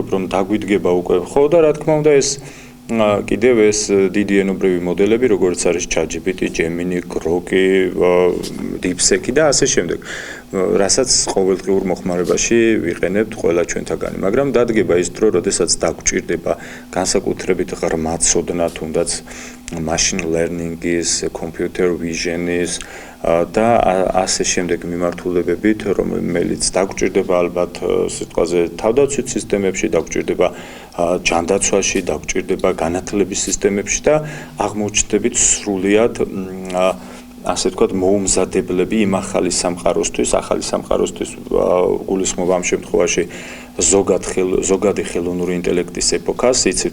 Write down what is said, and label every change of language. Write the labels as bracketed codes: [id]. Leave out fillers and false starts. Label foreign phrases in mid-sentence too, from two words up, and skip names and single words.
[ka] რომ დაგვიდგება უკვე ხო და რა თქმა უნდა ეს კიდევ ეს დიდი ენობრივი მოდელები, როგორც არის ChatGPT, Gemini, Grok-ი, DeepSeek-ი და ასე შემდეგ, რასაც ყოველდღიურ მოხმარებაში ვიყენებთ ყველა ჩვენთაგანი, მაგრამ დადგება ის დრო, როდესაც დაგვჭირდება განსაკუთრებით ღრმა ცოდნა, თუნდაც [en] machine learning- [ka] ის, [en] computer vision- [ka] ის და ასე შემდეგ მიმართულებებით, რომელიც დაგვჭირდება ალბათ სიტყვაზე თავდაცვით სისტემებში, დაგვჭირდება ჯანდაცვაში, დაგვჭირდება განათლების სისტემებში და აღმოჩნდებით სრულიად ასე ვთქვათ, მოუმზადებლები იმ ახალი სამყაროსთვის გულისხმობ ამ შემთხვევაში ზოგადი ხელოვნური ინტელექტის ეპოქას, იცით